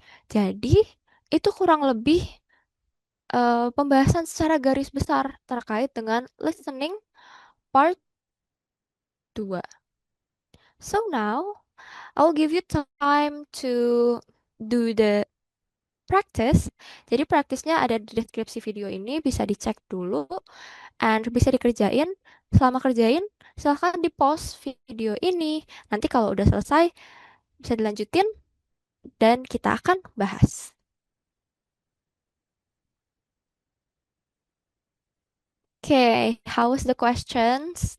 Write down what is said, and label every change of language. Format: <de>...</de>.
<id>Jadi itu kurang lebih pembahasan secara garis besar terkait dengan listening part 2.</id> <en>So now I'll give you time to do the</en> <id>practice. Jadi praktisnya ada di deskripsi video ini, bisa dicek dulu, and bisa dikerjain. Selama kerjain, silahkan di pause video ini. Nanti kalau udah selesai, bisa dilanjutin dan kita akan bahas.</id> <en>Okay, how was the questions?</en>